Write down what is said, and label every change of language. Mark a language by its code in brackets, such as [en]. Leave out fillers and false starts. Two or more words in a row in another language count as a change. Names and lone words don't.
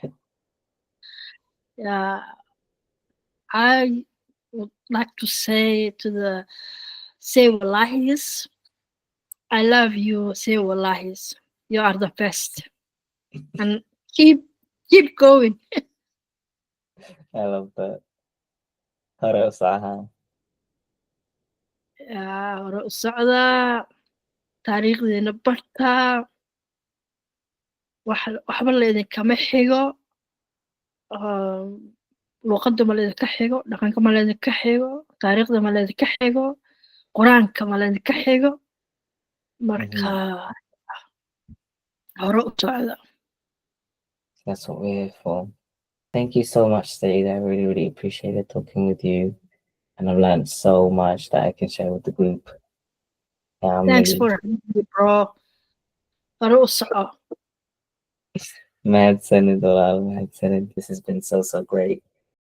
[en] Yeah, I would like to say to the say wallahis, I love you, say wallahis. You are the best, and keep going. I love that. [ar] هلا وسهلا. [so] Hore u socda, taariikhdiina barta, waxba laydinkama xigo. luuqadda ma laydinka xigo, dhaqanka ma laydinka xigo, taariikhda ma laydinka xigo, qur-aanka ma laydinka xigo. Marka hore u socda. [en] That's what we're here for. Thank you so much, Saida. I really, really appreciated talking with you. And I've learned so much that I can share with the group. Thanks for having me, bro. [so] Hore u soco. [en] Mad Senate, Mad Senate. This has been so, so great.